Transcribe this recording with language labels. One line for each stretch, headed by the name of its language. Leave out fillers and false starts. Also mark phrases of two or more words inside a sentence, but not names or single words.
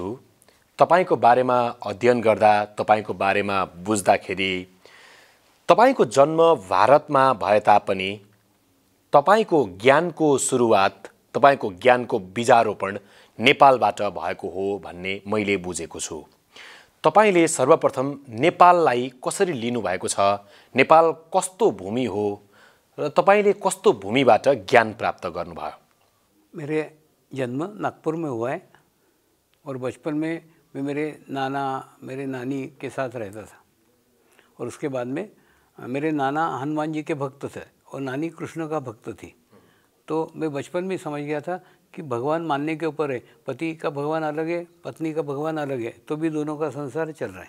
Nepali: तपाईको बारेमा अध्ययन गर्दा, तपाईको बारेमा बुझ्दाखेरि तपाईको जन्म भारतमा भए तापनि तपाईको ज्ञानको सुरुवात, तपाईको ज्ञानको बीजारोपण नेपालबाट भएको हो भन्ने मैले बुझेको छु। तपाईले सर्वप्रथम नेपाललाई कसरी लिनु भएको छ, नेपाल कस्तो भूमि हो र तपाईले कस्तो भूमिबाट ज्ञान प्राप्त गर्नुभयो?
Hindi: मेरे जन्म नागपुर में हुआ है और बचपन में मैं मेरे नाना मेरे नानी के साथ रहता था और उसके बाद में मेरे नाना हनुमान जी के भक्त थे और नानी कृष्ण का भक्त थी। तो मैं बचपन में समझ गया था कि भगवान मानने के ऊपर है, पति का भगवान अलग है, पत्नी का भगवान अलग है, तो भी दोनों का संसार चल रहा है।